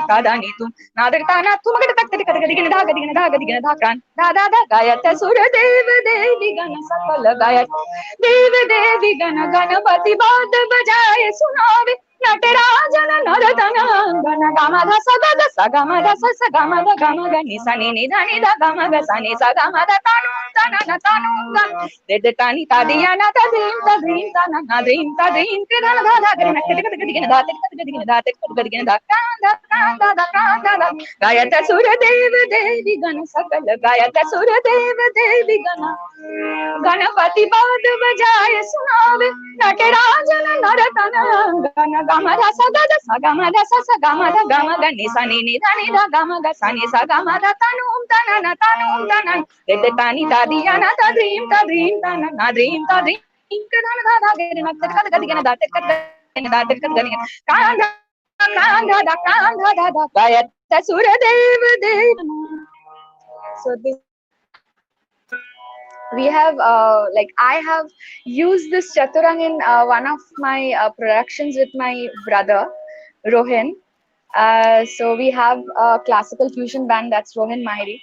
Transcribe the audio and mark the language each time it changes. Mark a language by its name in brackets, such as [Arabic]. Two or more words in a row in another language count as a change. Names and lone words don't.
[Hindi] का दानी तुम ना दे ता ना तुम ग तक तक दिगन धा कान धा गायत सुर देव देवी गण सकल, गायत देव देवी गण गणपति बाद बजाए सुनावे नटराजन नरतन गण गम ध स ग स गम ध गम ग नि सा नि ध नि ध गम ग सा नि स गम ध तानु तन न तानु गन दे तानि तादिया न तदीम तन न दीम ते धन धा धा गन टिक दिगन धा गायत सुर देव देवी गण सकल, गायत सुर देव देवी गण गणपति बाद बजाए सुनावे नटराजन नरतन गण गम ध स गम ध स गम ध गम ग नि सा नि ध नि ध गम ग सा नि स गम ध तनु तन दे तानि तादिया न तदीम तन न दीम के धन धा धा गे न तक दिगन धा तक दिगन कांधा गायत सुर देव देव. [English] So this we have like I have used this chaturang in one of my productions with my brother Rohan. So we have a classical fusion band, that's Rohan Maahirii.